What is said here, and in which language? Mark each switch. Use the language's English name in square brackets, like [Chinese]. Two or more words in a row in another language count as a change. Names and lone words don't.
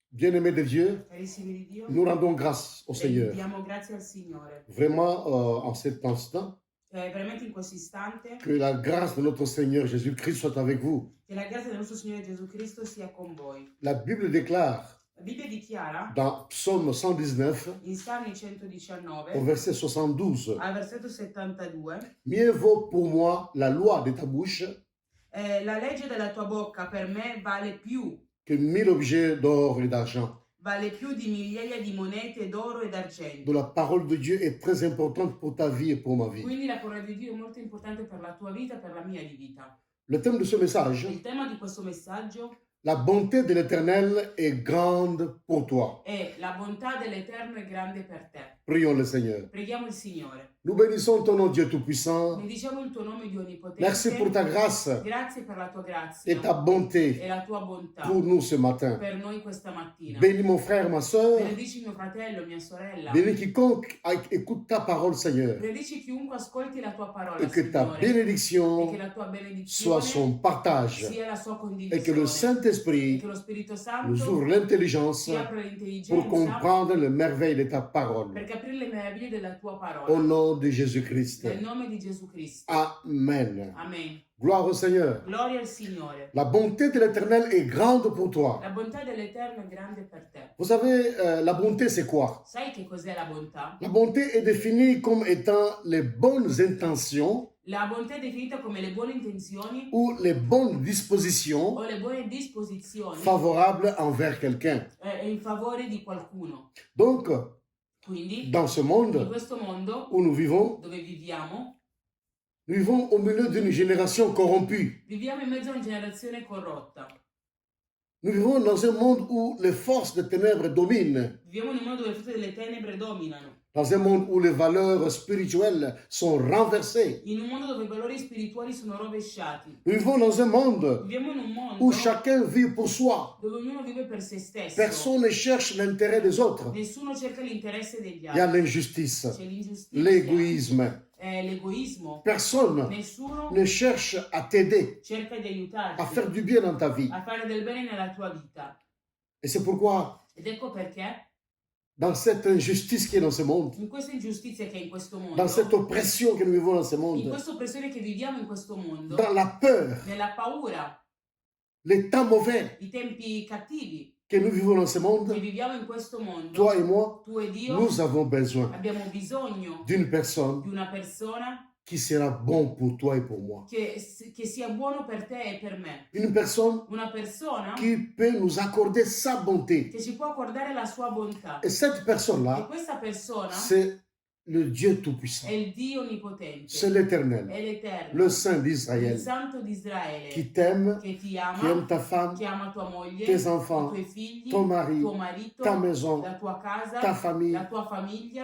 [French] Bien-aimés de Dieu, [Italian] Carissimi di Dio, [French] nous rendons grâce au Seigneur. [Italian] diamo grazie al Signore. [French] Vraiment, en cet instant, [Italian] Veramente in questo istante, [French] que la grâce de notre Seigneur Jésus-Christ soit avec vous. [Italian] che la grazia del nostro Signore Gesù Cristo sia con voi. [French] La Bible déclare [Italian] La Bibbia dichiara [French] dans Psaume 119, [Italian] in Salmi [French] au 119, verset 72, [Italian] al versetto 72, [French] Mieux vaut pour moi la loi de ta bouche [Italian] la legge della tua bocca per me vale più [French] que 1000 objets d'or et d'argent. [Italian] di migliaia di monete d'oro e d'argento. [French] Donc la parole de Dieu est très importante pour ta vie et pour ma vie. [Italian] Quindi la parola di Dio è molto importante per la tua vita e per la mia di vita. [French] Le thème de ce message, [Italian] Il tema di questo messaggio [French] la bonté de l'Éternel est grande pour toi. [Italian] è la bontà dell'Eterno è grande per te. [French] Prions le Seigneur. [Italian] Preghiamo il Signore. [French] Nous bénissons ton nom, Dieu Tout-Puissant. [Italian] Benediciamo il tuo nome di onnipotente. [French] Merci pour ta grâce [Italian] Grazie per la tua grazia [French] et ta bonté [Italian] e la tua bontà [French] pour nous ce matin. [Italian] per noi questa mattina. [French] Bénis mon frère, ma soeur. [Italian] Benedici mio fratello, mia sorella. [French] Bénis quiconque écoute ta parole, Seigneur. [Italian] Benedici chiunque ascolti la tua parola, [French] Et que ta [Italian] Signore. E [French] bénédiction [Italian] che la tua [French] soit [Italian] benedizione [French] son partage. [Italian] sia la sua [French] Et que [Italian] condivisione. [French] le [Italian] E [French] Saint-Esprit [Italian] che lo Spirito [French] nous [Italian] Santo [French] ouvre l'intelligence [Italian] ci apra [French] pour [Italian] l'intelligenza [French] comprendre le merveille de ta parole. [Italian] per capire le meraviglie della tua parola. [French] Au nom de Jésus-Christ. [Italian] Nel nome di Gesù Cristo. [French] Amen. [Italian] Amen. [French] Gloire au Seigneur. [Italian] Gloria al Signore. [French] La bonté de l'Éternel est grande pour toi. [Italian] La bontà dell'Eterno è grande per te. [French] Vous savez, la bonté, c'est quoi? [Italian] Sai che cos'è la bontà? [French] La bonté est définie comme étant les bonnes intentions [Italian] La bontà è definita come le buone intenzioni [French] ou les bonnes dispositions [Italian] o le buone disposizioni [French] favorables envers quelqu'un. [Italian] in favore di qualcuno. [French] Donc, [Italian] Quindi, [French] dans ce [Italian] in [French] monde [Italian] questo mondo [French] où nous vivons au milieu d'une génération corrompue. [Italian] viviamo in mezzo a una generazione corrotta. [French] Nous vivons dans un monde où les forces des ténèbres dominent. [Italian] Viviamo in un mondo dove le forze delle tenebre dominano. [French] Dans un monde où les valeurs spirituelles sont renversées. [Italian] In un mondo dove i valori spirituali sono rovesciati. [French] Nous vivons dans un monde [Italian] Viviamo in un mondo [French] où chacun vit pour soi. [Italian] dove ognuno vive per se stesso. [French] Personne ne cherche l'intérêt des autres. [Italian] Nessuno cerca l'interesse degli [French] Il y a [Italian] altri. [French] l'injustice, [Italian] C'è l'ingiustizia, [French] l'égoïsme. [Italian] l'egoismo. [French] Personne [Italian] Nessuno [French] ne cherche à t'aider, [Italian] cerca di aiutarti [French] à faire du bien dans ta vie. [Italian] a fare del bene nella tua vita. [French] Et c'est pourquoi, [Italian] Ed ecco perché [French] dans cette injustice qui est dans ce monde, [Italian] in questa ingiustizia che è in questo mondo, [French] dans cette oppression que nous vivons dans ce [Italian] in [French] monde, [Italian] questa oppressione che viviamo in questo mondo, [French] dans la peur, [Italian] nella paura, [French] les temps mauvais [Italian] i tempi cattivi [French] que nous vivons dans ce [Italian] che [French] monde, [Italian] viviamo in questo mondo, [French] toi et moi, [Italian] tu e Dio [French] nous avons besoin [Italian] abbiamo bisogno [French] d'une personne [Italian] di una persona [French] qui sera bon pour toi et pour moi. [Italian] che sia buono per te e per me. [French] Une personne [Italian] Una persona [French] qui peut nous accorder sa bonté. [Italian] che ci può accordare la sua bontà. [French] Et cette [Italian] E [French] personne-là, [Italian] questa persona [French] c'est le Dieu Tout-Puissant. [Italian] è il Dio Onnipotente, [French] C'est l'Éternel, [Italian] è l'Eterno, [French] le Saint [Italian] il [French] d'Israël, [Italian] Santo di Israele, [French] qui t'aime, [Italian] che ti [French] qui [Italian] ama, [French] aime ta femme, [Italian] che ama tua moglie, [French] tes [Italian] i [French] enfants, [Italian] tuoi figli, [French] ton mari, [Italian] tuo marito, [French] ta maison, [Italian] la tua casa, [French] ta famille. [Italian] la tua famiglia,